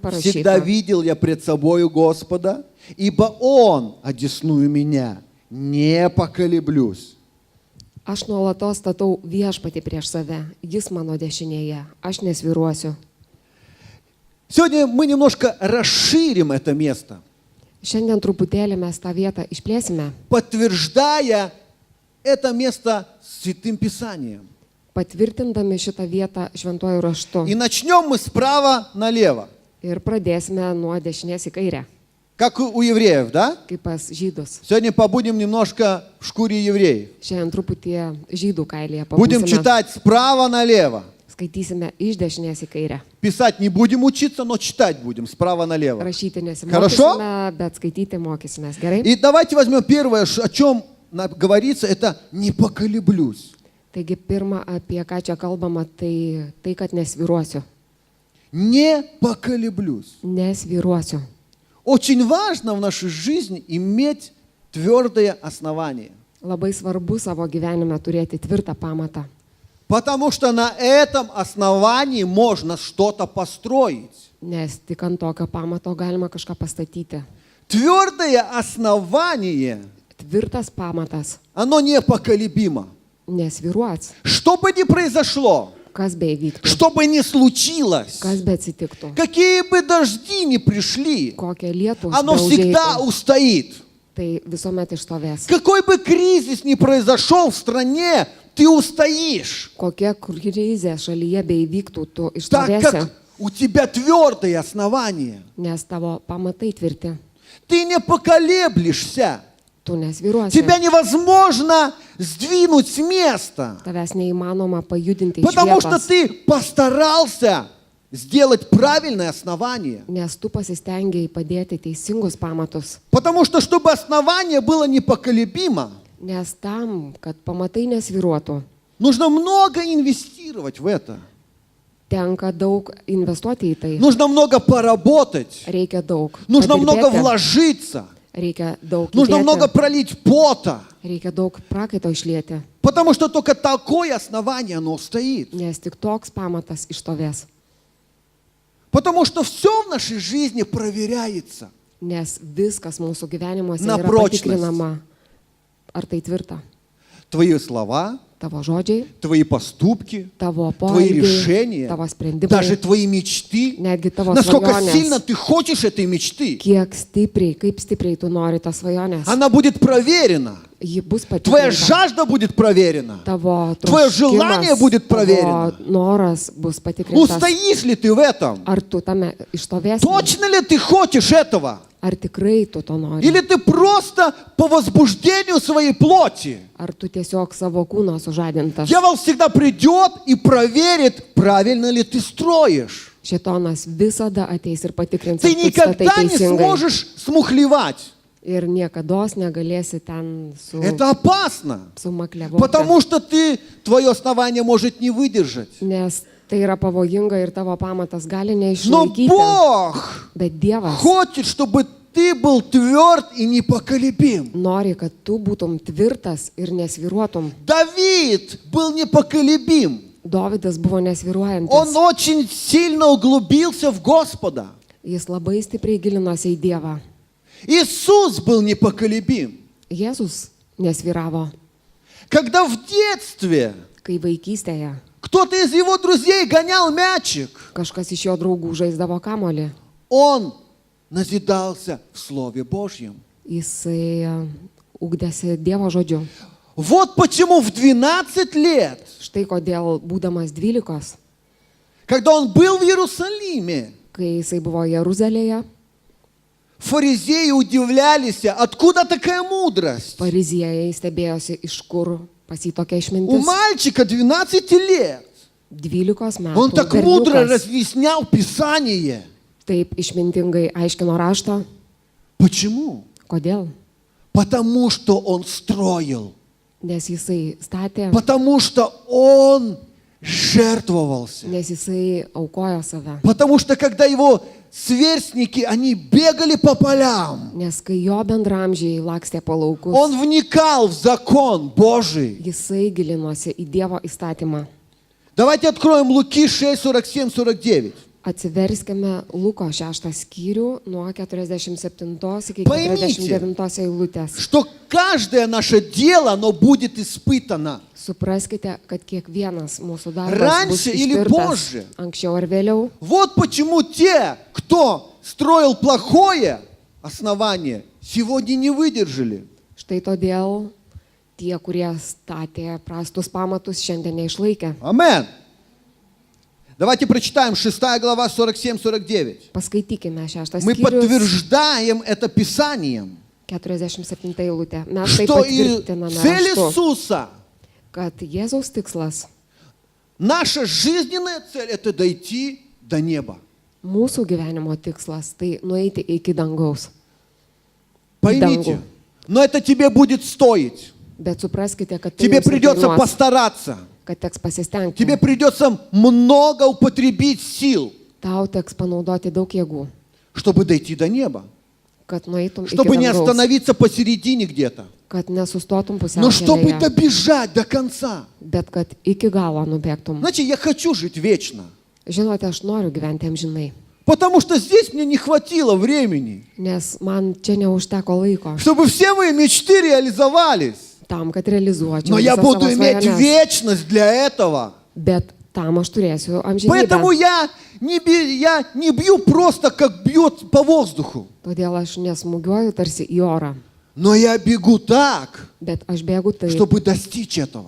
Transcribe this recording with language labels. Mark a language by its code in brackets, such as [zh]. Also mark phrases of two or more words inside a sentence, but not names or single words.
[ru] Всегда [lt] parašyta. [ru] видел я пред собою Господа, ибо Он одесную меня, не поколеблюсь. [lt] Aš nuolatos statau viešpatį prieš save. Jis mano dešinėje. Aš nesviruosiu. [ru] Сегодня мы немножко расширим это место, [lt] Šiandien truputėlį mes tą vietą išplėsime, [ru] подтверждая это место Святым Писанием. [lt] patvirtindami šitą vietą šventuoju raštu. [ru] И начнем мы справа налево, [lt] Ir pradėsime nuo dešinės į kairę, [ru] как у евреев, да? [lt] kaip pas žydus. [ru] Сегодня побудем немножко в шкуре евреев. [lt] Šiandien truputį žydų kailyje [ru] Будем [lt] pabūsime. [ru] читать справа налево. [lt] Skaitysime iš dešinės į kairę. [ru] Писать не будем учиться, но читать будем справа налево. [lt] Rašyti [ru] Хорошо? [lt] nesimokysime, bet skaityti mokysimės. Gerai? [ru] И давайте возьмем первое, о чем говорится, это «не поколеблюсь». [lt] Taigi pirma, apie ką čia kalbama, tai kad nesviruosiu. [ru] Не поколеблюсь. [lt] Nesviruosiu. [ru] Очень важно в нашей жизни иметь твердое основание. [lt] Labai svarbu savo gyvenime turėti tvirtą pamatą. [ru] Потому что на этом основании можно что-то построить. [lt] Nes tik ant tokio pamato galima kažką pastatyti. [ru] Твердое основание, [lt] Tvirtas pamatas [ru] оно непоколебимо. [lt] nesviruos. [ru] Что бы ни произошло, [lt] Kas beivyktų, [ru] что бы ни случилось, [lt] kas beatsitiktų, [ru] какие бы дожди ни пришли, [lt] kokią lietų [ru] оно всегда устоит. [lt] tai visuomet išstovės. [ru] Какой бы кризис ни произошел в стране, ты устоишь. [lt] Kokia krizė šalyje beivyktų, tu [ru] Так [lt] išstovėsi, [ru] как у тебя твердое основание. [lt] nes tavo pamatai tvirti. [ru] Ты не поколеблешься. [lt] Tu nesviruosi. [ru] Тебя невозможно сдвинуть с места. [lt] Tavęs neįmanoma pajudinti iš [ru] Потому что [lt] vietos, [ru] ты постарался сделать правильное основание. [lt] nes tu pasistengiai padėti teisingus pamatus. [ru] Потому что, чтобы основание было непоколебимо, [lt] Nes tam, kad pamatai nesviruotų, [ru] нужно много инвестировать в это. [lt] tenka daug investuoti į tai. [ru] Нужно много поработать. [lt] Reikia daug. [ru] Нужно много [lt] padirbėti, [ru] вложиться. [lt] Reikia daug. [ru] Нужно [lt] įdėti, [ru] много пролить пота. [lt] Reikia daug prakaito išlieti, [ru] Потому что только такое основание, оно стоит. [lt] nes tik toks pamatas išstovės. [ru] Потому что все в нашей жизни проверяется. [lt] Nes viskas mūsų gyvenimuose Na yra [ru] prочность. [lt] patikrinama. Ar tai tvirta? [ru] Твои слова, [lt] Tavo žodžiai, [ru] твои поступки, [lt] tavo [ru] твои [lt] poelgiai, [ru] решения, [lt] tavo sprendimai, [ru] даже твои мечты. [lt] netgi tavo [ru] Насколько [lt] svajonės. [ru] сильно ты хочешь этой мечты, [lt] Kiek stipriai, kaip stipriai tu nori tą svajonės. [ru] она будет проверена. [lt] Ji bus [ru] Твоя [lt] patikrinta. [ru] жажда будет проверена. [lt] Tavo [ru] Твое желание [lt] troškimas, [ru] будет [lt] tavo [ru] проверено. [lt] noras bus patikrintas. [ru] Устоишь ли ты в этом? [lt] Ar tu tame ištovėsi? [ru] Точно ли ты хочешь этого? [lt] Ar tikrai tu to nori? [ru] Или ты просто по возбуждению своей плоти? [lt] Ar tu tiesiog savo kūno sužadintas? [ru] Дьявол всегда придет и проверит, правильно ли ты строишь. [lt] Šėtonas visada ateis ir patikrins, [ru] Ты [lt] ar tu statai [ru] никогда не [lt] teisingai. [ru] сможешь смухлевать. [lt] Ir niekados negalėsi ten [ru] Это опасно, [lt] sumakliavoti. [ru] потому что твое основание может не выдержать. [lt] Nes tai yra pavojinga ir tavo pamatas gali [ru] Но [lt] neišlaikyti. [ru] Бог [lt] Bet Dievas [ru] хочет, чтобы ты был тверд и непоколебим. [lt] nori, kad tu būtum tvirtas ir nesviruotum. [ru] Давид был непоколебим. [lt] Dovydas buvo nesviruojantis. [ru] Он очень сильно углубился в Господа. [lt] Jis labai stipriai gilinosi į Dievą. [ru] Иисус был непоколебим. [lt] Jėzus nesviravo, [ru] Когда в детстве [lt] kai vaikystėje [ru] кто-то из его друзей гонял мячик, [lt] kažkas iš jo draugų žaisdavo kamolį. [ru] он назидался в Слове Божьем. [lt] Jisai ugdėsi Dievo žodžiu. [ru] Вот почему в 12 лет, [lt] Štai kodėl, būdamas 12, [ru] когда он был в Иерусалиме, [lt] kai jisai buvo Jeruzalėje, [ru] фаризеи удивлялись, откуда такая мудрость? [lt] fariziejai stebėjosi, iš kur pas jį tokia [ru] У [lt] išmintis. [ru] мальчика 12 лет. [lt] 12 [ru] Он [lt] metų [ru] так мудро [lt] berniukas [ru] разъяснял Писание. [lt] taip išmintingai aiškino raštą. [ru] Почему? [lt] Kodėl? [ru] Потому что он строил. [lt] Nes jisai statė, [ru] Потому что он жертвовался. [lt] nes jisai aukojo save. [ru] Потому что когда его сверстники, они бегали по полям, [lt] Nes kai jo bendramžiai lakstė po laukus, [ru] он вникал в закон Божий. [lt] jisai gilinosi į Dievo įstatymą. [ru] Давайте откроем Луки 6, 47-49. [lt] Atsiverskime Luko 6 skyrių nuo 47 iki Paimite. 49 eilutės. [ru] Что каждое наше дело, оно будет испытано. [lt] Supraskite, kad kiekvienas mūsų darbas bus [ru] Раньше или [lt] ištirtas [ru] позже. [lt] anksčiau ar vėliau. [ru] Вот почему те, кто строил плохое основание, сегодня не выдержали. [lt] Štai todėl tie, kurie statė prastus pamatus, šiandien neišlaikė. [ru] Амен. Давайте прочитаем 6 глава 47-49. [lt] Paskaitykime 6 [ru] Мы [lt] skyrius, [ru] подтверждаем это Писанием, [lt] 47 eilutė. Mes tai [ru] что и [lt] patvirtiname [ru] цель [lt] raštu, [ru] Иисуса, [lt] kad Jėzaus tikslas, [ru] наша жизненная цель – это дойти до неба. [lt] mūsų gyvenimo tikslas, tai nueiti iki dangaus. [ru] Поймите, [lt] дангу. [ru] но это тебе будет стоить. [lt] Bet supraskite, kad tai [ru] Тебе [lt] jums ir [ru] придется [lt] kainuos, [ru] постараться. [lt] kad teks pasistengti. [ru] Тебе придется много употребить сил, [lt] Tau teks panaudoti daug jėgų, [ru] чтобы дойти до неба. [lt] kad nueitum iki [ru] Чтобы не [lt] dangaus, [ru] остановиться посередине где-то. [lt] kad nesustotum [ru] Но чтобы [lt] pusiaukelėje, [ru] добежать до конца. [lt] bet kad iki galo nubėgtum. [ru] Знаете, я хочу жить вечно. [lt] Žinote, aš noriu gyventi amžinai, [ru] Потому что здесь мне не хватило времени, [lt] nes man čia neužteko laiko [ru] чтобы все мои мечты реализовались. [lt] tam, kad realizuočiau [ru] Но я [lt] visas [ru] буду [lt] savo [ru] иметь [lt] svajones. [ru] вечность для этого. [lt] Bet tam aš turėsiu amžinybę. [ru] Поэтому я не бью просто, как бьет по воздуху. [lt] Todėl aš nesmugiuoju tarsi į orą, [ru] Но я бегу так, [lt] bet aš bėgu taip, [ru] чтобы достичь этого.